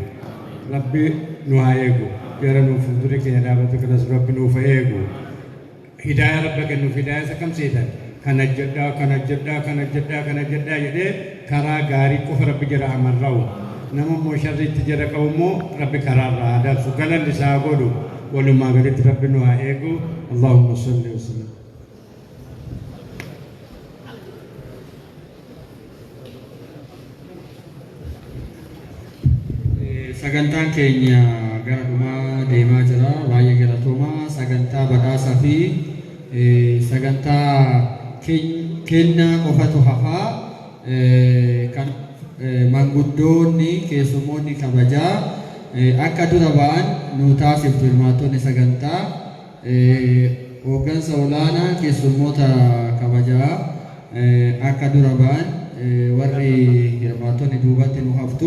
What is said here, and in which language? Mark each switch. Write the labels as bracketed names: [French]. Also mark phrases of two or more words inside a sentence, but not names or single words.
[Oromo] eegu gara nuuf fuuldura keenya dhaabatu kanas rabbi nuuf haa eegu hidaayaa rabbi kennuuf hidaayaa isa kam seetan kana jedhaa jedhee karaa gaarii qofa rabbi jira amarra'u nama immoo sharriitti jira qabu immoo rabbi karaarraa haa dabsu galanni isaa godhu walumaa galitti rabbi nu haa eegu [Arabic] اللهم صل وسلم. [Oromo] Sagantaan keenya gara dhumaa deemaa jira baay'ee galatoomaa sagantaa badhaasaa fi sagantaa kennaa qofatu hafaa kan manguddoonni keessummoonni kabajaa akka dura ba'an nu taasiftu hirmaattonni sagantaa hooggansa olaanaa keessummoota kabajaa akka dura ba'an warri hirmaattonni duubatti nu haftu.